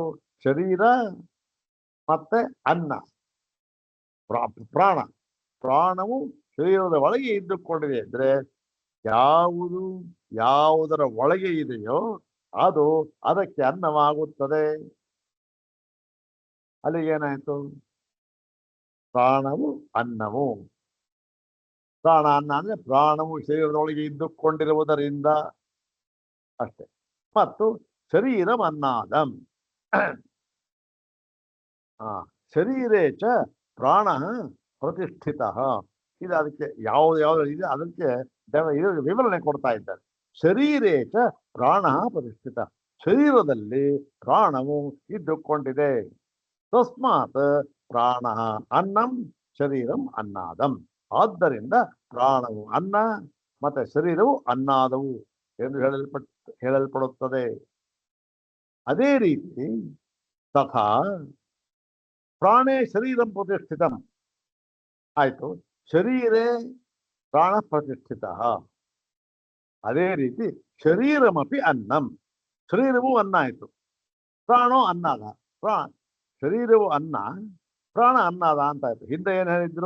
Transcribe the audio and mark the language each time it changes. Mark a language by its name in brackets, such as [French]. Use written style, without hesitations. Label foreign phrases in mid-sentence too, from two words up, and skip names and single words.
[Kannada] ಶರೀರ ಮತ್ತೆ ಅನ್ನ, ಪ್ರಾಣವು ಶರೀರದ ಒಳಗೆ ಇದ್ದುಕೊಂಡಿದೆ ಅಂದ್ರೆ ಯಾವುದರ ಒಳಗೆ ಇದೆಯೋ ಅದು ಅದಕ್ಕೆ ಅನ್ನವಾಗುತ್ತದೆ. ಅಲ್ಲಿ ಏನಾಯ್ತು? ಪ್ರಾಣವು ಅನ್ನವು. ಪ್ರಾಣ ಅನ್ನ ಅಂದ್ರೆ ಪ್ರಾಣವು ಶರೀರದೊಳಗೆ ಇದ್ದುಕೊಂಡಿರುವುದರಿಂದ ಅಷ್ಟೇ. [Sanskrit] ಮತ್ತು ಶರೀರಂ ಅನ್ನಾದಂ ಶರೀರೇ ಚ ಪ್ರಾಣ ಪ್ರತಿಷ್ಠಿತ. [Kannada] ಇದು ಅದಕ್ಕೆ ಯಾವ್ದು ಇದೆ ಅದಕ್ಕೆ ವಿವರಣೆ ಕೊಡ್ತಾ ಇದ್ದಾರೆ. [Sanskrit] ಶರೀರೇ ಚ ಪ್ರಾಣ ಪ್ರತಿಷ್ಠಿತ, [Kannada] ಶರೀರದಲ್ಲಿ ಪ್ರಾಣವು ಇದ್ದುಕೊಂಡಿದೆ. [Sanskrit] ತಸ್ಮಾತ್ ಪ್ರಾಣ ಅನ್ನಂ ಶರೀರಂ ಅನ್ನಾದಂ, [Kannada] ಆದ್ದರಿಂದ ಪ್ರಾಣವು ಅನ್ನ ಮತ್ತೆ ಶರೀರವು ಅನ್ನಾದವು ಎಂದು ಹೇಳಲ್ಪಡುತ್ತದೆ. ಅದೇ ರೀತಿ [Sanskrit] ತಥಾ ಪ್ರಾಣೇ ಶರೀರಂ ಪ್ರತಿಷ್ಠಿತಂ ಆಯ್ತು, ಶರೀರೇ ಪ್ರಾಣ ಪ್ರತಿಷ್ಠಿತ. [Kannada] ಅದೇ ರೀತಿ [Sanskrit] ಶರೀರಮಪಿ ಅನ್ನಂ, [Kannada] ಶರೀರವು ಅನ್ನ ಆಯ್ತು, [Sanskrit] ಪ್ರಾಣೋ ಅನ್ನದ. [Kannada] ಶರೀರವು ಅನ್ನ, ಪ್ರಾಣ ಅನ್ನದ ಅಂತ ಆಯ್ತು. ಹಿಂದೆ ಏನ್ ಹೇಳಿದ್ರು?